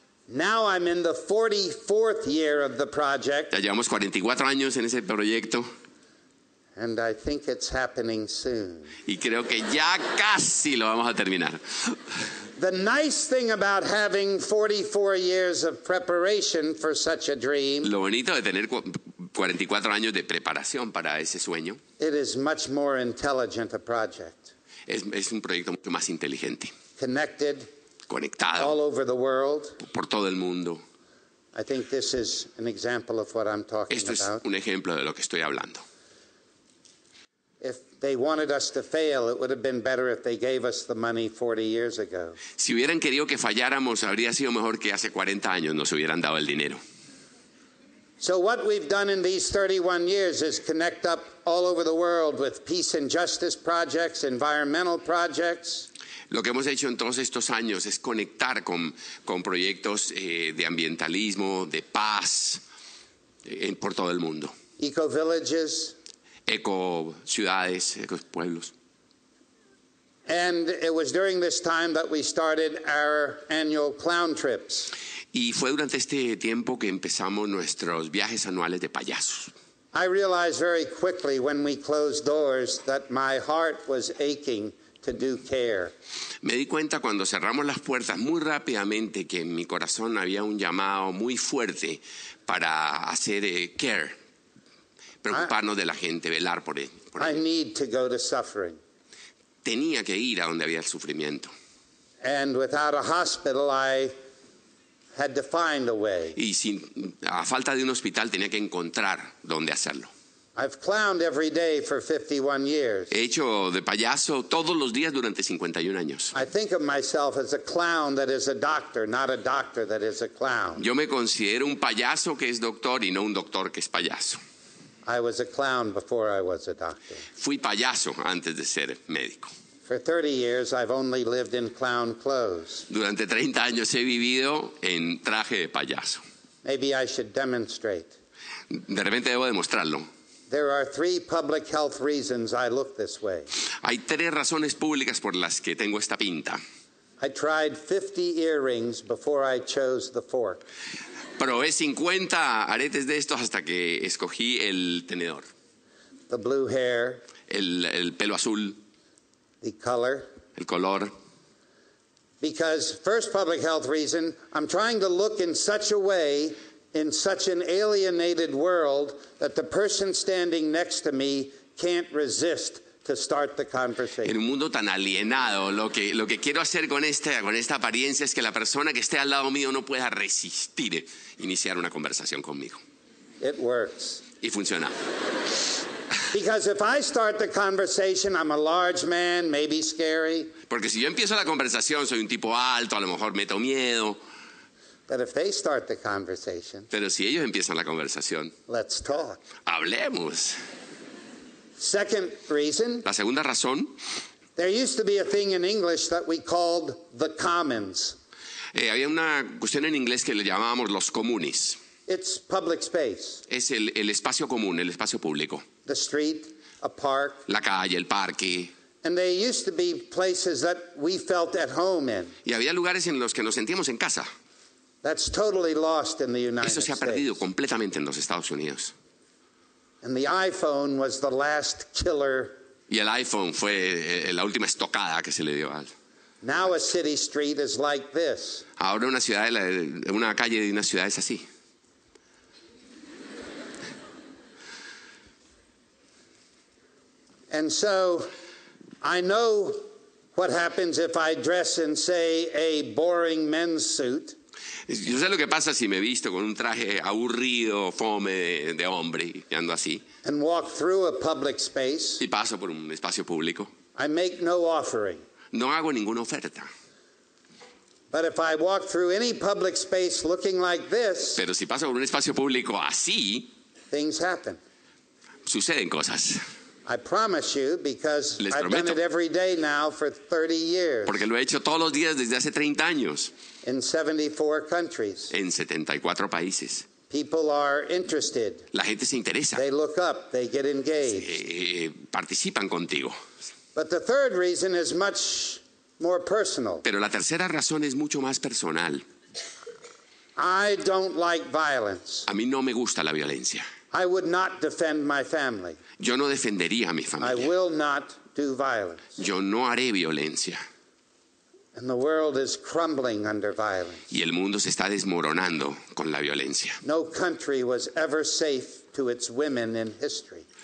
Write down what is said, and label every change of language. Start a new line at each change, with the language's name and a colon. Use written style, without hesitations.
English: Now I'm in the 44th year of the project.
Spanish: Ya llevamos 44 años en ese proyecto.
English: And I think it's happening soon.
Spanish: Y creo que ya casi lo vamos a terminar.
English: The nice thing about having 44 years of preparation for such a dream,
Spanish: Lo bonito de tener 44 años de preparación para ese sueño,
English: it is much more intelligent a project.
Spanish: es un proyecto mucho más inteligente,
English: Connected
Spanish: conectado
English: all over the world.
Spanish: por todo el mundo.
English: I think this is an example of what I'm talking
Spanish: Esto es
English: about.
Spanish: un ejemplo de lo que estoy hablando.
English: If they wanted us to fail, it would have been better if they gave us the money 40 years ago.
Spanish: Si hubieran querido que falláramos, habría sido mejor que hace 40 años nos hubieran dado el dinero.
English: So what we've done in these 31 years is connect up all over the world with peace and justice projects, environmental projects.
Spanish: Lo que hemos hecho en todos estos años es conectar con proyectos de ambientalismo, de paz, por todo el mundo.
English: Eco-villages.
Spanish: Eco ciudades, eco pueblos.
English: And it was during this time that we started our annual clown trips.
Spanish: Y fue durante este tiempo que empezamos nuestros viajes anuales de payasos.
English: I realized very quickly when we closed doors that my heart was aching to do care.
Spanish: Me di cuenta cuando cerramos las puertas muy rápidamente que en mi corazón había un llamado muy fuerte para hacer care, preocuparnos de la gente, velar por él.
English: I need to go to suffering.
Spanish: Tenía que ir a donde había el sufrimiento.
English: And without a hospital, I had to find a way.
Spanish: Y a falta de un hospital tenía que encontrar dónde hacerlo.
English: I've clowned every day for 51 years.
Spanish: He hecho de payaso todos los días durante 51 años.
English: I think of myself as a clown that is a doctor, not a doctor that is a clown.
Spanish: Yo me considero un payaso que es doctor y no un doctor que es payaso.
English: I was a clown before I was a doctor.
Spanish: Fui payaso antes de ser médico.
English: For 30 years, I've only lived in clown clothes.
Spanish: Durante 30 años he vivido en traje de payaso.
English: Maybe I should demonstrate.
Spanish: De repente debo demostrarlo.
English: There are 3 public health reasons I look this way.
Spanish: Hay 3 razones públicas por las que tengo esta pinta.
English: I tried 50 earrings before I chose the fork.
Spanish: Probé 50 aretes de estos hasta que escogí el tenedor.
English: The blue hair,
Spanish: El pelo azul,
English: the color.
Spanish: el color.
English: Because first public health reason, I'm trying to look in such a way, in such an alienated world, that the person standing next to me can't resist to start the conversation.
Spanish: En un mundo tan alienado, lo que quiero hacer con esta apariencia es que la persona que esté al lado mío no pueda resistir iniciar una conversación conmigo.
English: It works.
Spanish: Y funciona.
English: Because if I start the conversation, I'm a large man, maybe scary.
Spanish: Porque si yo empiezo la conversación, soy un tipo alto, a lo mejor meto miedo.
English: But if they start the conversation,
Spanish: Pero si ellos empiezan la conversación,
English: let's talk.
Spanish: hablemos.
English: Second reason,
Spanish: La segunda razón,
English: there used to be a thing in English that we called the commons.
Spanish: había una cuestión en inglés que le llamábamos los comunes.
English: It's public space.
Spanish: Es el espacio común, el espacio público.
English: The street, a park.
Spanish: La calle, el parque.
English: And they used to be places that we felt at home in.
Spanish: Y había lugares en los que nos sentíamos en casa.
English: That's totally lost in the United
Spanish: Eso se ha perdido
English: States.
Spanish: completamente en los Estados Unidos.
English: And the iPhone was the last killer.
Spanish: Y el iPhone fue la última estocada que se le dio.
English: Now a city street is like this.
Spanish: Ahora una calle de una ciudad es así.
English: And so I know what happens if I dress in, say, a boring men's suit.
Spanish: Yo sé lo que pasa si me visto con un traje aburrido, fome de hombre, y ando así,
English: And walk through a public space.
Spanish: y paso por un espacio público.
English: I make no offering.
Spanish: No hago ninguna oferta.
English: But if I walk through any public space looking like this,
Spanish: Pero si paso por un espacio público así,
English: things happen.
Spanish: suceden cosas.
English: I promise you, because
Spanish: Les
English: I've done
Spanish: prometo.
English: it every day now for 30 years
Spanish: Porque lo he hecho todos los días desde hace 30 años,
English: in 74 countries.
Spanish: en 74 países.
English: People are interested.
Spanish: La gente se interesa,
English: They look up. They get engaged.
Spanish: participan contigo.
English: But the third reason is much more personal.
Spanish: Pero la tercera razón es mucho más personal.
English: I don't like violence.
Spanish: A mí no me gusta la violencia.
English: I would not defend my family.
Spanish: Yo no defendería a mi
English: I
Spanish: familia.
English: will not do violence.
Spanish: Yo no haré violencia.
English: And the world is crumbling under violence.
Spanish: Y el mundo se está desmoronando con la violencia.
English: No country was ever safe to its women in history.